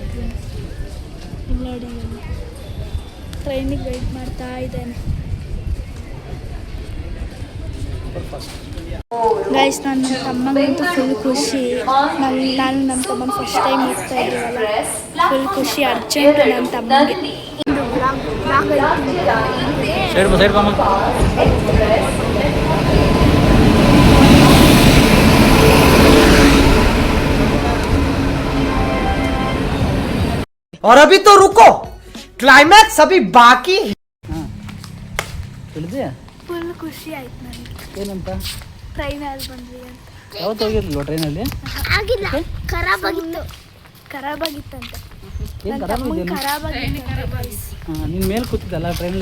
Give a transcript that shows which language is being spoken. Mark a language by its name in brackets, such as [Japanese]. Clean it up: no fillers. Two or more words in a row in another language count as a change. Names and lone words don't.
[Kannada] ನೋಡಿ ಟ್ರೈನಿಗೆ ವೆಯ್ಟ್ ಮಾಡ್ತಾ ಇದ್ದೇನೆ. ಗೈಸ್, ನನ್ನ ತಮ್ಮಗಂತೂ ಫುಲ್ ಖುಷಿ. ನಾನು ನಮ್ಮ ತಮ್ಮನ [English] first time [Kannada] ಹೋಗ್ತಾ ಇದ್ದೀವಲ್ಲ, ಫುಲ್ ಖುಷಿ. ಅರ್ಜೆಂಟ್ ನನ್ನ ತಮ್ಮನಿಗೆ. [Hindi] और अभी तो रुको, क्लाइमैक्स अभी बाकी. [Kannada] ಫುಲ್ ಖುಷಿ ಆಯ್ತು ನನಗೆ. ಏನಂತ? ಟ್ರೈನಲ್ಲಿ ಬಂದ್ವಿ ಅಂತ. ಯಾವತ್ತು ಹೋಗಿರ್ಲಿಲ್ವ ಟ್ರೈನಲ್ಲಿ? ಆಗಿಲ್ಲ, ಖರಾಬ್ ಆಗಿತ್ತಂತೆ. ನಿನ್ನ ಮೇಲೆ ಕೂತಿದ್ದಲ್ಲ ಟ್ರೈನಲ್ಲಿ?